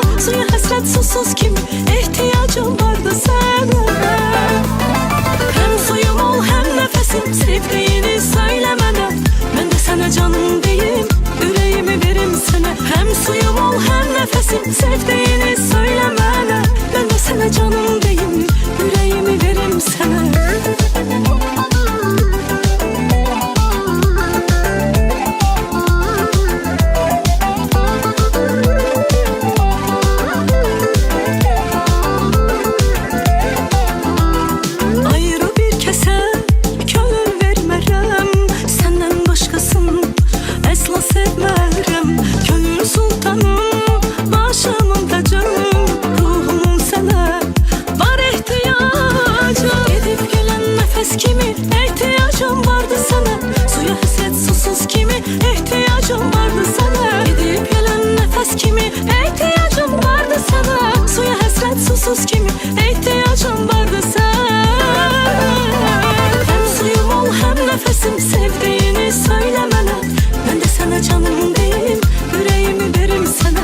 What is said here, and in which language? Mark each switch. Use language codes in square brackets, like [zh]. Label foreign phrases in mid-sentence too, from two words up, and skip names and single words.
[az] Suya həsrət susuz kimi ehtiyacım vardı sana. Həm suyum ol, həm nəfəsim, sevdiyini söylə mənə. Mən də sənə canım deyim, ürəyimi verim sənə. Həm suyum ol, həm nəfəsim, sevdiyini söylə mənə. [tr] Ben de sana canım deyim, yüreğimi verim sana. [az] Ayrı bir kese könül vermərəm, senden başkasını əsla sevmərəm. Könül sultanım, başımın tacım, kimi ehtiyacım vardı sana. Suya həsrət susuz kimi ehtiyacım vardı sana. [tr] Gidip gelen nefes kimi ehtiyacım vardı sana. [az] Suya həsrət susuz kimi ehtiyacım vardı sana. [tr] Hem suyum ol, hem nefesim, sevdiğini söyle mənə. Ben de sana canım deyim, yüreğimi verim sana.